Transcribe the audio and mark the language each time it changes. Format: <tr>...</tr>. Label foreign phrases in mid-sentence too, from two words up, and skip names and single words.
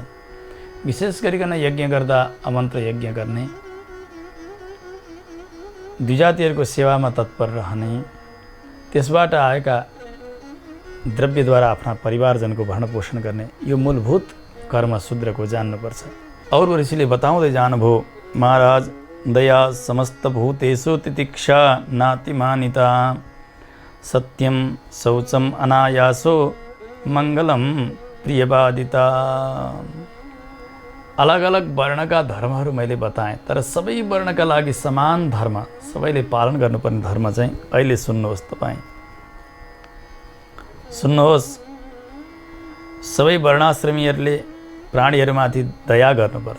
<ne>विशेष गरिकन यज्ञ गर्दा अमन्त्र यज्ञ गर्ने, द्विजातिहरूको सेवामा तत्पर रहने, त्यसबाट आएका द्रव्यद्वारा आफ्ना परिवारजनको भरण पोषण गर्ने, यो मूलभूत कर्म शूद्रको जान्नुपर्छ। और ऋषिले बताउँदै जानुभयो, महाराज</ne> <sa>दया समस्त भूतेषु तितिक्षा नातिमानिता सत्यम शौचम अनायासो मङ्गलम प्रियवादिता।</sa> <ne>अलग अलग वर्णका धर्महरू मैले बताएँ, तर सबै वर्णका लागि समान धर्म, सबैले पालन गर्नुपर्ने धर्म चाहिँ अहिले सुन्नुहोस्। तपाईँ सुन्नुहोस्, सबै वर्णाश्रमीहरूले प्राणीहरूमाथि दया गर्नुपर्छ।</ne>